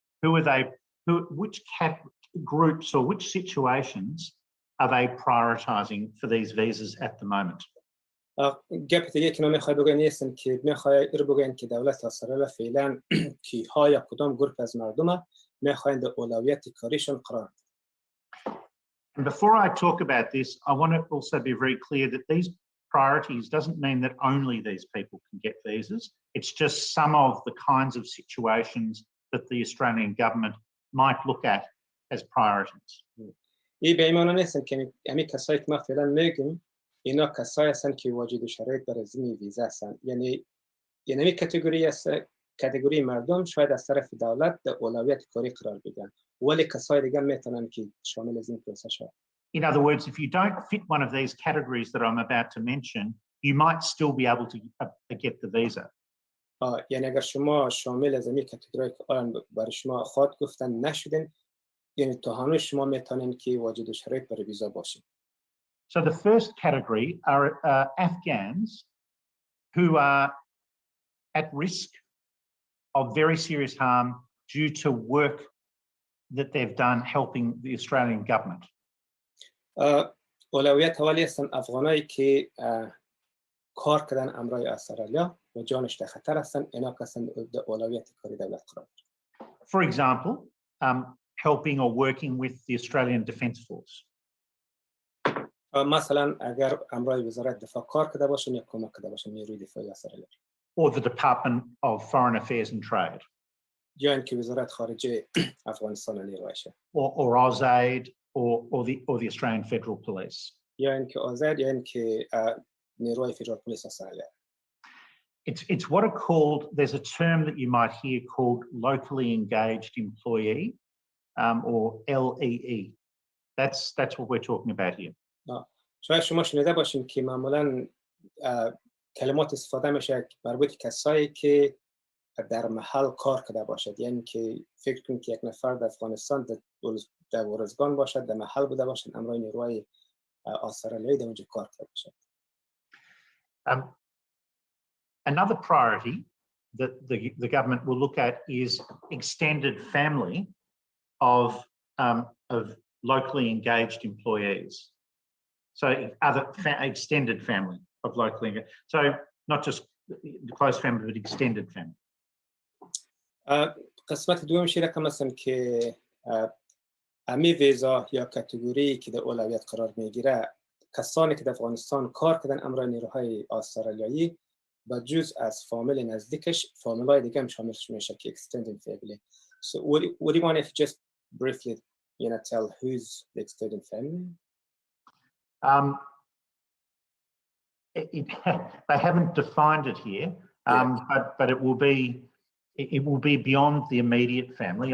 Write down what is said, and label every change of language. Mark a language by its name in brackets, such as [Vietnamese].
[English] Which groups or which situations are they prioritising for these visas at the moment? [Persian] گپ دیگه که میخوای بگن نیستن که میخوای بگن که دولت استرالیا فعلا کیها یا کدام گروه از مردم میخواین در اولویت کاریشون قرار. [English] And before I talk about this, I want to also be very clear that these priorities doesn't mean that only these people can get visas. It's just some of the kinds of situations that the Australian government might look at as priorities. [Persian] این به این معنی نیستن که همین کسایی که ما فعلا میگیم اینا کسایی هستن که واجد شرایط برای زمین ویزا هستن. یعنی این کاتگوری مردم شاید از طرف دولت در اولویت کاری قرار بگیرن ولی کسای دیگه میتونن که شامل از این پروسه شن. [English] In other words, if you don't fit one of these categories that I'm about to mention, you might still be able to get the visa. [Persian] یعنی اگر شما شامل از این کاتگوری که الان برای شما خود گفتن نشدین یعنی تا هنوز شما میتونین که واجد شرایط برای ویزا باشین. [English] So the first category are Afghans who are at risk of very serious harm due to work that they've done helping the Australian government. [Persian] اولویت اولی هستن افغانایی که کار کردن امرای استرالیا و جانش در خطر هستن اینا هستن در اولویت کاری دولت قرار. [English] For example, helping or working with the Australian Defence Force. [Persian] مثلا اگر امرای وزارت دفاع کار کرده باشن یا کمک کرده باشن نیروی دفاعی استرالیا. [English] Or the Department of Foreign Affairs and Trade. [Persian] یا اینکه وزارت خارجه افغانستان نیرویشه. [English] Or AusAid or the Australian Federal Police. [Persian] یا اینکه آزاد یا اینکه نیروی فدرال پلیس استرالیا. [English] It's what are called, there's a term that you might hear called locally engaged employee or LEE. That's what we're talking about here. [Persian] شاید شما شنیده باشین که معمولاً کلمات استفاده میشه مربوط کسایی که در محل کار کرده باشد. یعنی که فکر کنید که یک نفر در افغانستان در ورزگان باشد در محل بوده باشد امرای نیروی استرالیایی در اونجا کار کرده باشد. [English] Another priority that the government will look at is extended family of locally engaged employees. So other extended family of locally engaged. So not just the close family, but extended family. [Persian] قسمت دومش رقم هستن که امی ویزا یا کاتگوری که در اولویت قرار میگیره کسانی که در افغانستان کار کردن امرای نیروهای استرالیایی و جز از فامیل نزدیکش فامیلای دیگه هم شاملش میشه که [English] extended family. So would you want to just briefly tell who's the extended family? They haven't defined it here, but it will be beyond the immediate family.